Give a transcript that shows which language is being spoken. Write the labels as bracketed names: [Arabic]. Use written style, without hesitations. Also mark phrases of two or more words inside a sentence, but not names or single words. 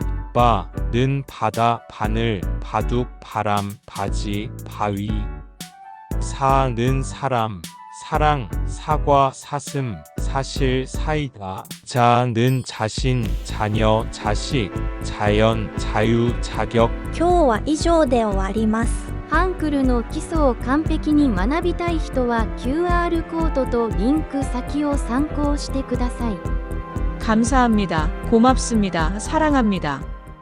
[Korean] 바, 는 바다, 바늘, 바둑, 바람, 바지, 바위. 사, 는 사람, 사랑, 사과, 사슴, 사실, 사이다. 자, 는 자신, 자녀, 자식, 자연, 자유, 자격. [Japanese] 今日は以上で終わります。ハンクルの基礎を完璧に学びたい人は QR コードとリンク先を参考してください。 [Korean] 감사합니다. 고맙습니다. 사랑합니다.